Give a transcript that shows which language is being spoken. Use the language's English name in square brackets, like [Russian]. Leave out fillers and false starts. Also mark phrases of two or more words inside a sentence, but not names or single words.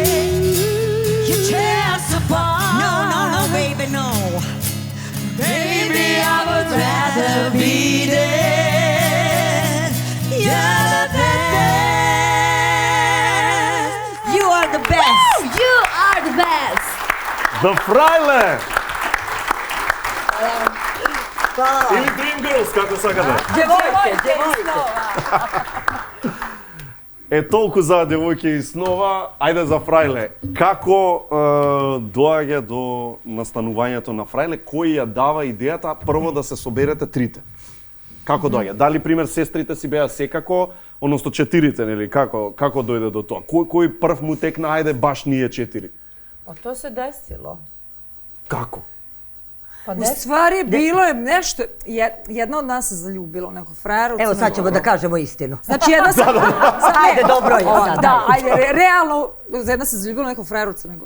[English] You tear us apart. No, baby, no. Baby, I would rather be dead. You're the best. You are the best. You are the best! The Fraile! [Serbian] Hvala vam. [Macedonian] Или Dream Girls, како сакате. [Serbian] Djevojke. [Macedonian] Толку за девојки и снова, ајде за Фрајле. Како доаѓа до настанувањето на Фрајле? Кој ја дава идејата прво да се соберете трите? Како доаѓа? Дали пример сестрите си беа секако, одnosno четирите, нели? Како дојде до тоа? Кој прв му текна, ајде баш ние четири? [Serbian] Pa to se desilo. [Macedonian] Како? [Serbian] Pa U stvari, bilo je nešto, jedna od nas se zaljubila u nekog frajera u Evo Crnoj sad ćemo Gori. da kažemo istinu. Znači, jedna se... Ajde, dobro je sad. Da, ajde, realno, jedna se zaljubila u nekog frajera u Crnoj Gori.